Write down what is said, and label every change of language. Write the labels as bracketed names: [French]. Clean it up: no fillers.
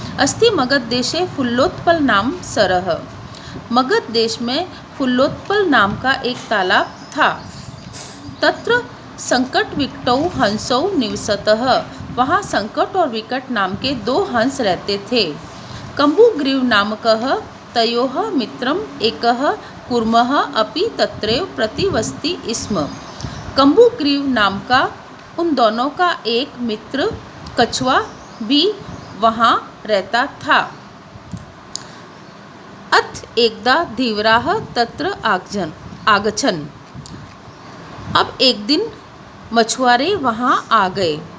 [Sanskrit] अस्ति मगध देशे फुल्लोत्पल नाम सरः। [Hindi] मगध देश में फुल्लोत्पल नाम का एक तालाब था। [Sanskrit] तत्र संकट विकटौ हंसौ निवसतः। [Hindi] वहाँ संकट और विकट नाम के 2 हंस रहते थे। [Sanskrit] कम्बुग्रीव नामकः तयोः मित्रम एकः कूर्मः अपि तत्रैव प्रतिवसति स्म। [Hindi] कम्बुग्रीव नाम का उन दोनों का एक मित्र कछुआ भी वहाँ रहता था। [Sanskrit] अथ एकदा धीवराः तत्र आगछन्। [Hindi] अब एक दिन मछुआरे वहाँ आ गए।